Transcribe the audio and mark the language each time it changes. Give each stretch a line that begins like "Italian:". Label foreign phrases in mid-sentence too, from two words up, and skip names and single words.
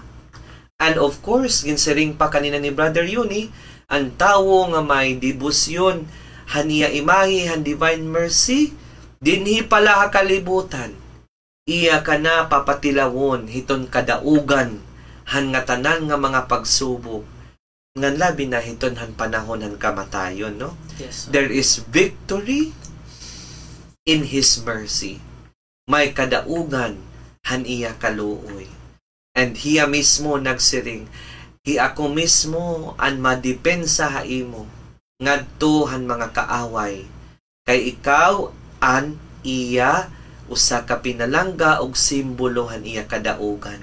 English: And of course,
Waray: ginsiring pa kanina ni Brother Yuni, ang tawo nga may debosyon haniya imahi han
English: divine mercy,
Waray: dinhi pala kalibutan. Iya ka na papatilawon hiton kadaugan han nga tanan nga mga pagsubok. Ngan labi na hiton han panahon han kamatayon, no?
English: Yes, there is victory in His mercy.
Waray: May kadaugan han iya kaluoy. And hiya mismo nagsiring, hi ako mismo an madepensa ha imo ngadto han mga kaaway. Kay ikaw an iya usa ka pinalangga og simbolo han iya kadaugan.